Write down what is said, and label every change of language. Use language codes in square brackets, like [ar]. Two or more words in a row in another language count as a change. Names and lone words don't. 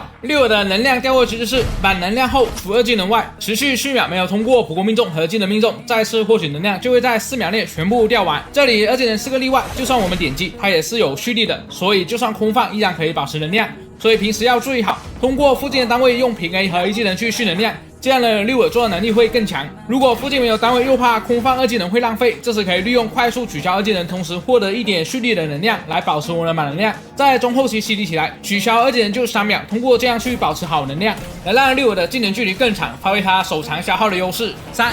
[zh] 六耳的能量掉落機制是满能量後除二技能外，持續4秒沒有通過普攻命中和技能命中，再次獲取能量就會在4秒內全部掉完。這裡二技能是個例外，就算我們點擊它也是有蓄力的，所以就算空放依然可以保持能量。所以平時要注意好，通過附近的單位用平 A 和一技能去蓄能量，這樣的六耳做的能力會更強。如果附近没有单位又怕空放二技能會浪費，這時可以利用快速取消二技能，同時獲得1點蓄力的能量來保持我們的滿能量。在中後期 CD 起來，取消二技能就3秒，通過這樣去保持好能量，來讓六耳的技能距離更長，發揮它手長消耗的優勢。3.